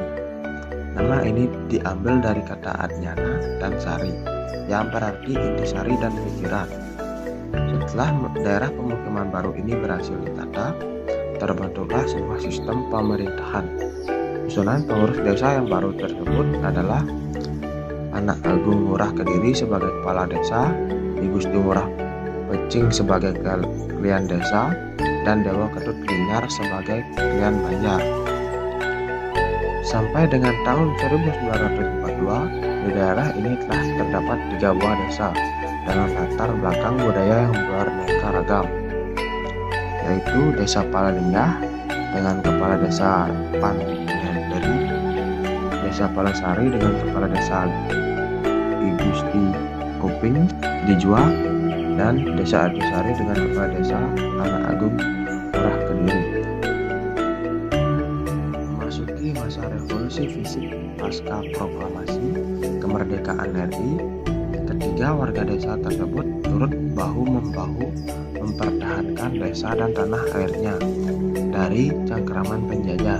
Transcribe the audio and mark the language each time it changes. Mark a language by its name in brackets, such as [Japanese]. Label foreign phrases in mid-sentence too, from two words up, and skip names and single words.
[Indonesian] Nama ini diambil dari kata Adnyana dan Sari yang berarti intisari dan pikiran. Setelah daerah pemukiman baru ini berhasil ditata, terbentuklah sebuah sistem pemerintahan. Susunan pengurus desa yang baru tersebut adalah Anak Agung Ngurah Kediri sebagai kepala desa, I Gusti Ngurah Pecing sebagai kalian desa, dan Dewa Ketut Ginyar sebagai kalian banjar. Sampai dengan tahun 1942, di daerah ini telah terdapat 3 buah desa dengan latar belakang budaya yang beraneka ragam, yaitu Desa Palalinggah dengan kepala desa Pan Henderi, Desa Palasari dengan kepala desa I Gusti Kopeng Dijua, dan Desa Adnisari dengan kepala desa Anak Agung Ngurah Kediri. Memasuki masa revolusi fisik pasca proklamasi kemerdekaan RI, ketiga warga desa tersebut turut bahu-membahu mempertahankan desa dan tanah airnya dari cengkraman penjajah.